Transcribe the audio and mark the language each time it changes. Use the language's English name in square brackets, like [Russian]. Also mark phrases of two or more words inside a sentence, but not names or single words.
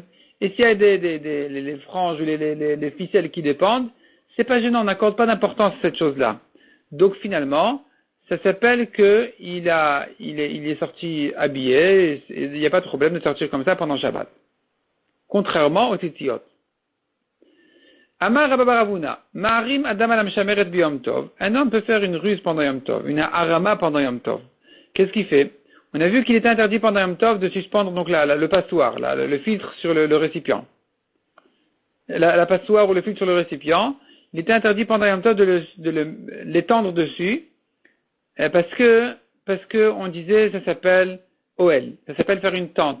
[French] Et s'il y a les franges ou les ficelles qui dépendent, c'est pas gênant, on n'accorde pas d'importance à cette chose-là. Donc finalement, ça s'appelle que il est sorti habillé, et il n'y a pas de problème de sortir comme ça pendant Shabbat. Contrairement aux titiot. [Hebrew] אמר רבה בר רב הונא, מערים אדם על המשמרת ביום טוב. [French] Un homme peut faire une ruse pendant Yom Tov, une harama pendant Yom Tov. Qu'est-ce qu'il fait? On a vu qu'il était interdit pendant Yom Tov de suspendre donc le passoire, le filtre sur le récipient. La passoire ou le filtre sur le récipient, il était interdit pendant Yom Tov de l'étendre dessus, parce que on disait, ça s'appelle OL, ça s'appelle faire une tente.